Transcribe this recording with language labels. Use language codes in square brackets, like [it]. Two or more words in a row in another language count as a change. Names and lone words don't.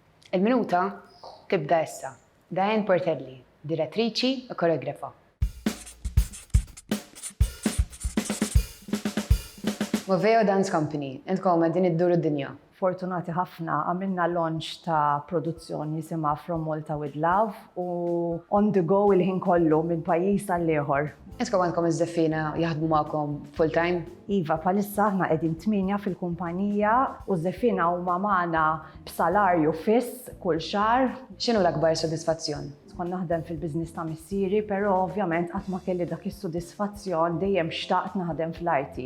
[mt] Il-minuta tibda issa. Diane Portelli, direttriċi u koreografa. Moveo Dance Company, intkom din id-dur id-dinja. Fortunati ħafna għamilna launch ta' produzzjoni jisimha From Malta with Love u [en] on the go [mt] il-ħin kollu minn pajjiż għal ieħor. Intkom għandkom iż-żeffina jaħdmu magħkom full-time? Iva, palissa aħna qegħdin 8 fil-kumpanija u żeffina huma magħna b'salarju fiss kull xahar. X'inhu l-akbar sodisfazzjon? Kon naħdem fil-biznis ta' missieri, però ovvjament qatt ma kelli dak is-sodisfazzjon dejjem xtaqt naħdem fl-arti.